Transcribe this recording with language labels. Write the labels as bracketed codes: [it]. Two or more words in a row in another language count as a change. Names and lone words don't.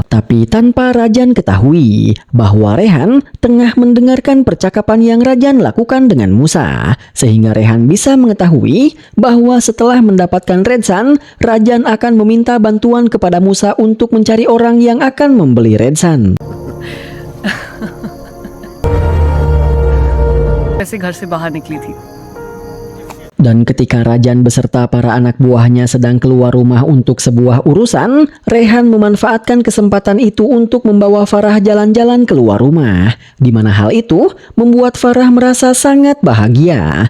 [id] Tapi tanpa Rajan ketahui bahwa Rehan tengah mendengarkan percakapan yang Rajan lakukan dengan Musa, sehingga Rehan bisa mengetahui bahwa setelah mendapatkan Redsan, Rajan akan meminta bantuan kepada Musa untuk mencari orang yang akan membeli Redsan. [hi] वैसे घर से बाहर निकली थी. [id] Dan ketika Rajan beserta para anak buahnya sedang keluar rumah untuk sebuah urusan, Rehan memanfaatkan kesempatan itu untuk membawa Farah jalan-jalan keluar rumah. Di mana hal itu membuat Farah merasa sangat bahagia.